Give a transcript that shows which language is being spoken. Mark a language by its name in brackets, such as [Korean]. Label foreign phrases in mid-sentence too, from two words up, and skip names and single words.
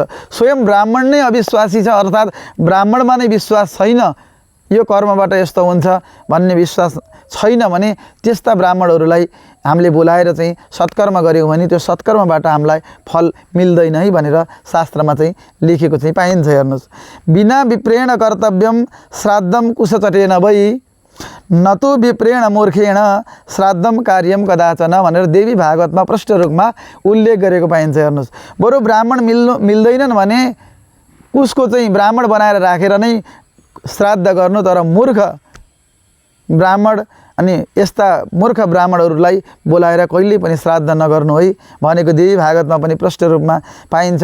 [Nepali] स्वयं ब्राह्मण नै अविश्वासी छ, अर्थात् ब्राह्मणमा नै विश्वास छैन, यो कर्मबाट यस्तो हुन्छ भन्ने विश्वास छैन भने त्यस्ता ब्राह्मणहरूलाई हामीले बोलाएर चाहिँ सत्कर्म गऱ्यौँ भने त्यो सत्कर्मबाट हामीलाई फल मिल्दैन है भनेर शास्त्रमा चाहिँ लेखेको चाहिँ पाइन्छ। [Sanskrit] हेर्नुहोस्, बिना विप्रेण कर्तव्यम श्राद्धम कुशचटेन वै नतु विप्रेण मूर्खेण श्राद्धम कार्यम कदाचन [Nepali] भनेर देवी भागवतमा प्रष्ट रूपमा उल्लेख गरेको पाइन्छ। हेर्नुहोस्, बरु ब्राह्मण मिल्दैनन् भने उसको चाहिँ ब्राह्मण बनाएर राखेर नै श्राद्ध गर्नु, तर मूर्ख ब्राह्मण अनि यस्ता मूर्ख ब्राह्मणहरूलाई बोलाएर कहिल्यै पनि श्राद्ध नगर्नु है भनेको देवी भागवतमा पनि प्रष्ट रूपमा पाइन्छ।